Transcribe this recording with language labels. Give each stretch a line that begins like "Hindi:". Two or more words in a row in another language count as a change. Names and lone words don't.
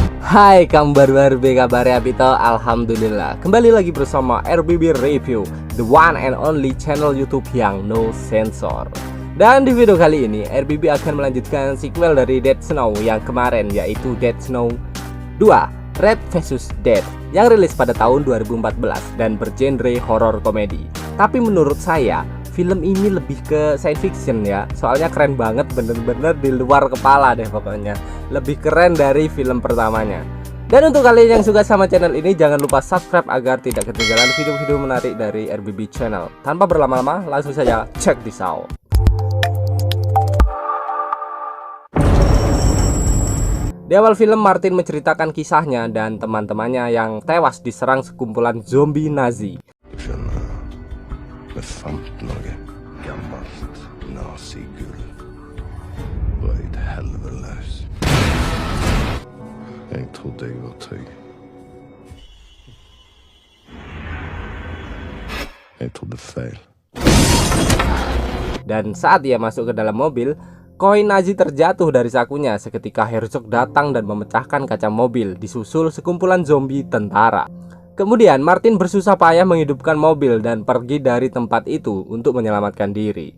Indonesian: Hai kabar kabarnya Pito, alhamdulillah. Kembali lagi bersama RBB Review,
English: the one and only channel
Indonesian: YouTube yang no sensor. Dan di video kali ini RBB akan melanjutkan sequel dari Dead Snow yang kemarin, yaitu Dead Snow 2 Red vs Dead yang rilis pada tahun 2014 dan bergenre horror komedi. Tapi menurut saya film ini lebih ke
English: science fiction
Indonesian: ya. Soalnya keren banget, bener-bener di luar kepala deh pokoknya. Lebih keren dari film pertamanya. Dan untuk kalian yang suka sama channel ini, jangan lupa subscribe agar tidak ketinggalan video-video menarik dari RBB Channel. Tanpa berlama-lama, langsung saja
English: check this out.
Indonesian: Di awal film, Martin menceritakan kisahnya dan teman-temannya yang tewas diserang sekumpulan zombie Nazi.
Swedish: Med famtlaget gammalt naziguld var ett helvetes. Jag trodde jag var trygg. Jag trodde fel.
Indonesian: Dan saat ia masuk ke dalam mobil, koin Nazi terjatuh dari sakunya seketika Herzog datang dan memecahkan kaca mobil, disusul sekumpulan zombie tentara. Kemudian Martin bersusah payah menghidupkan mobil dan pergi dari tempat itu untuk menyelamatkan diri.